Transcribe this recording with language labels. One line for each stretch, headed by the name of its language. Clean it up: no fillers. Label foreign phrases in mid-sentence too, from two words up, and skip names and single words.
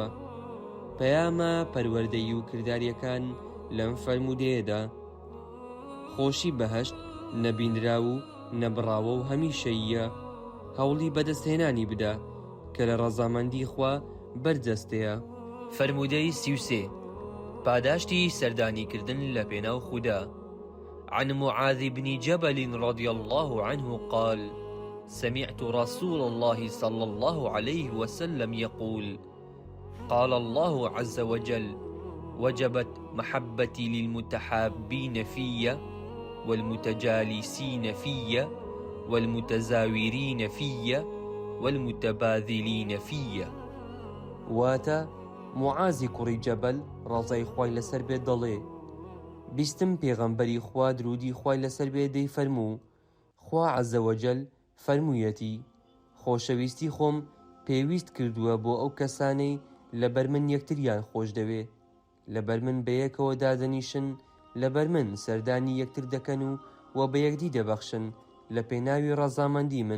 Central Kurdish: پەیامە پەروەردەیی و کرداریەکان لەم فەرموودەیەدا خۆشی بەهەشت نەبینرا و نەبڕاوە و هەمیشەییە. هەوڵی بەدەستهێنانی بدە کە لە ڕەزامەندی خوا بەرجەستەیە. فەرموودەی 33 پاداشتی سەردانیکردن لە پێناو خودا.
Arabic: عن معاذ بن جبل رضي الله عنه قال سمعت رسول الله صلى الله عليه وسلم يقول قال الله عز وجل وجبت محبتي للمتحابين في والمتجالسين في والمتزاورين في والمتباذلين في.
Central Kurdish: واتا معازی کوڕی جەبەل ڕەزای خوای لەسەر بێت دەڵێ بیستم پێغەمبەری خوا درودی خوای لەسەر بێت دەی فەرموو خوا عەزەوەجەل فەرموویەتی خۆشەویستی خۆم پێویست کردووە بۆ ئەو کەسانەی لەبەر من یەکتریان خۆش دەوێ لەبەر من بەیەکەوە دادەنیشن لەبەر من سەردانی یەکتر دەکەن و بە یەکدی دەبەخشن لە پێناوی ڕەزامەندی من.